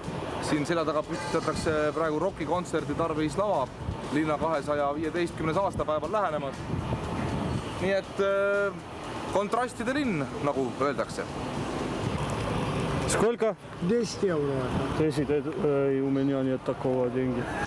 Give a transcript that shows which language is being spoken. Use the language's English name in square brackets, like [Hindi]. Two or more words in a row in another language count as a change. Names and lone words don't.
[Estonian] Siin selja taga püstitatakse praegu rockikontserdi tarvis lava linna 215. aastapäeval lähenemas. Nii et kontrastide linn, nagu öeldakse. [Russian] Сколько? 10 евро. 10, и у меня нет такого деньги.